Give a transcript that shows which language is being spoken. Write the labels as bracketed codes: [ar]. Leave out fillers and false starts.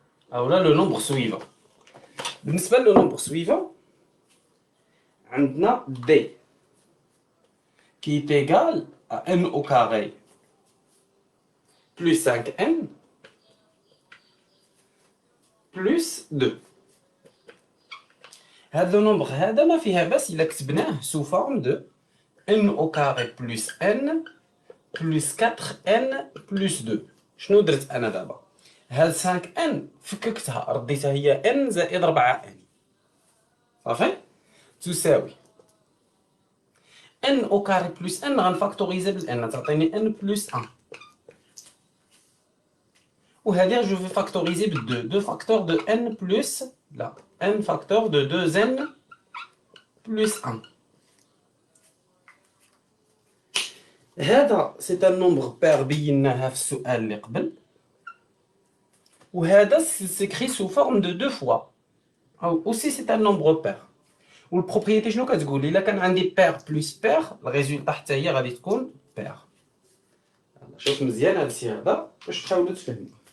[fr] Alors là, le nombre suivant. بالنسبة لو nombre suivant عندنا d qui est égal à n au carré plus 5n plus 2. [ar] هذا لو نومبر هذا ما فيها بس الا كتبناه سو فورم دو n au carré plus n plus 4n plus 2. شنو درت انا دابا؟ هاد 5n فككتها رديتها هي n زائد 4n. صافي تساوي n au carré plus n غنفاكتوريزي بال n تعطيني n plus 1، وهذه جو في فاكتوريزي بال 2 فاكتور دو n plus لا n facteur de 2n plus 1. [fr] هذا c'est un nombre pair [ar] بيناها في السؤال اللي قبل، [fr] وهذا s'écrit sous forme de 2 fois. Aussi c'est un nombre pair. [ar] والبروبريتي شنو كتقول؟ الا كان عندي بير بلس بير الريزولطا حتى هي غادي تكون بير. شوف مزيان هذا الشيء هذا باش تحاولوا تفهموا.